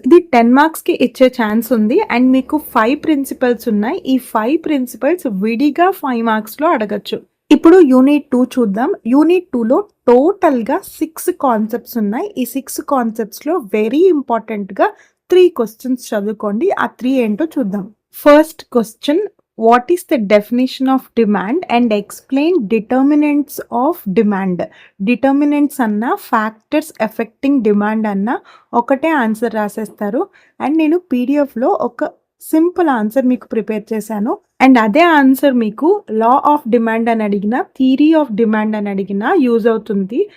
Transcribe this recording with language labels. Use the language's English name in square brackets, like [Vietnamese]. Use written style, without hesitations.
[Telugu] ఇది 10 మార్క్స్ కి ఇచ్చే ఛాన్స్ ఉంది. అండ్ మీకు 5 ప్రిన్సిపల్స్ ఉన్నాయి. ఈ 5 ప్రిన్సిపల్స్ విడిగా 5 మార్క్స్ లో అడగచ్చు. ఇప్పుడు యూనిట్ 2 చూద్దాం. యూనిట్ 2లో టోటల్ గా 6 కాన్సెప్ట్స్ ఉన్నాయి. ఈ 6 కాన్సెప్ట్స్ లో వెరీ ఇంపార్టెంట్ గా 3 క్వశ్చన్స్ చదువుకోండి. ఆ 3 ఏంటో చూద్దాం. [English] First question, what is the definition of demand and explain determinants of demand. [Telugu] Determinants అన్న [English] factors affecting demand [Telugu] అన్న ఒకటే ఆన్సర్ రాసేస్తారు. అండ్ నేను పీడిఎఫ్లో ఒక సింపుల్ ఆన్సర్ మీకు ప్రిపేర్ చేశాను. అండ్ అదే ఆన్సర్ మీకు లా ఆఫ్ డిమాండ్ అని అడిగినా, థియరీ ఆఫ్ డిమాండ్ అని అడిగినా యూజ్ అవుతుంది.